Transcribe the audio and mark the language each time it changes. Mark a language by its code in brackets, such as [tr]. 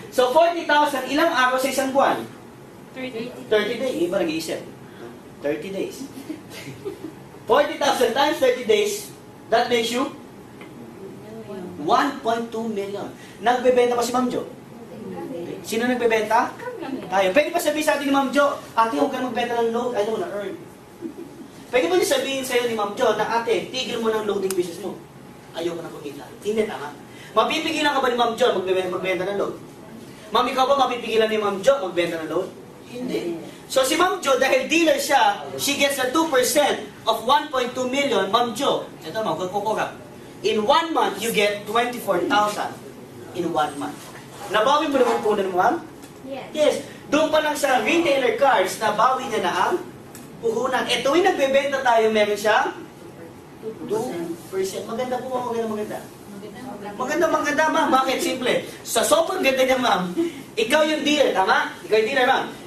[tl] So 40,000, ilang araw sa isang buwan? 30 days. Iba nag-iisip. 30 days. [en] 40,000 times 30 days, that makes you 1.2 million. [tl] Nagbebenta pa si Ma'am Jo? Sino nagbebenta? Tayo. Pwede pa sabihin sa atin ni Ma'am Jo, ate, huwag ka na magbenta ng load, [en] I don't wanna earn. [tl] Pwede ba niya sabihin sa'yo ni Ma'am Jo na ate, tigil mo ng loading business mo? Ayoko na kumita. Hindi, tama. Mapipigilan ka ba ni Ma'am Jo magbenta ng load? Ma'am, ikaw ba mapipigilan ni Ma'am Jo magbenta ng load? Hindi. So si Ma'am Jo, dahil dealer siya, [en] she gets a 2% of 1.2 million. [tl] Ma'am Jo, ito ma'am, kukurap. [en] In 1 month, you get 24,000 in 1 month. [tl] Nabawi mo naman punan mo, ma'am? [en] Yes. [tl] Doon pa lang sa retailer cards, nabawi niya na ang puhunan. E tuwing nagbebenta tayo, meron siyang 2%. Maganda po ba? Maganda. Maganda, ma'am. Bakit? Simple. Sa sobrang ganda niya, ma'am, ikaw yung dealer, tama? Ikaw yung dealer, ma'am.